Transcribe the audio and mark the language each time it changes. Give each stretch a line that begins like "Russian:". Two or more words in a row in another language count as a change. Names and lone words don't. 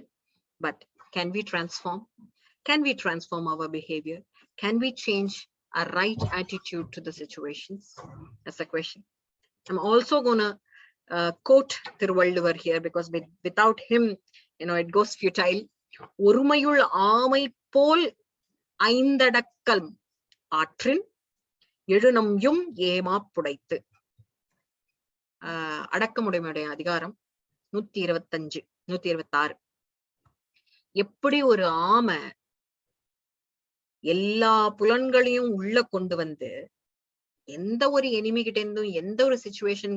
English: But can we transform? Can we transform our behavior? Can we change a right attitude to the situations? That's the question. I'm also gonna quote Thiruvalluvar here, because without him, you know, it goes futile.
Tamil: ஒருமையுள் ஆமை போல் ஐந்தடக்கல் ஆற்றின் எழுநம்யும் ஏமா புடைத்து. அடக்கமுடைமையுடைய அதிகாரம் 125, 126. எப்படி ஒரு ஆமை எல்லா புலன்களையும் உள்ள கொண்டு வந்து எந்த ஒரு எனிமி கிட்ட இருந்தும் எந்த ஒரு சிச்சுவேஷன்